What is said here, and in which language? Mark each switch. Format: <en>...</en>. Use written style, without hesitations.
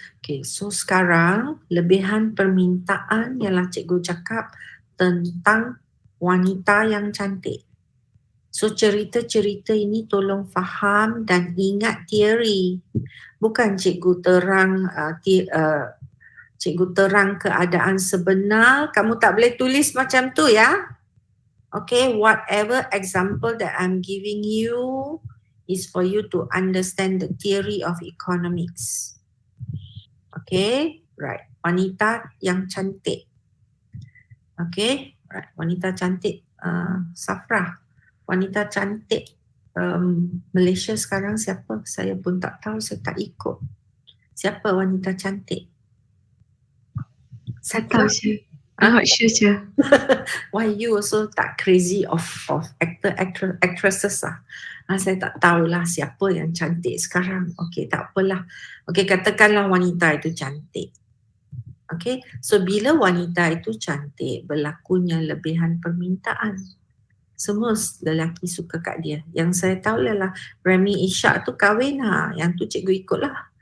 <ms>Okay, so sekarang lebihan permintaan ialah cikgu cakap tentang wanita yang cantik. So cerita-cerita ini tolong faham dan ingat teori. Bukan cikgu terang keadaan sebenar. Kamu tak boleh tulis macam tu ya.</ms> <en>Okay, whatever example that I'm giving you is for you to understand the theory of economics.</en> <ms>Okay, right. Wanita yang cantik. Okay, right. Wanita cantik Safra. Wanita cantik Malaysia sekarang siapa? Saya pun tak tahu, saya tak ikut. Siapa wanita cantik? Tak tahu je.</ms> <en>I'm not sure</en> <ms>je.</ms> <en>Why you also</en> <ms>tak</ms> <en>crazy of actresses lah?</en> <ms>Saya tak tahulah siapa yang cantik sekarang. Okay, tak apalah. Okay, katakanlah wanita itu cantik. Okay, so bila wanita itu cantik, berlakunya lebihan permintaan. Semua lelaki suka kat dia. Yang saya tahu ialah Remy Ishak tu kahwin yang tu cikgu ikut lah.</ms>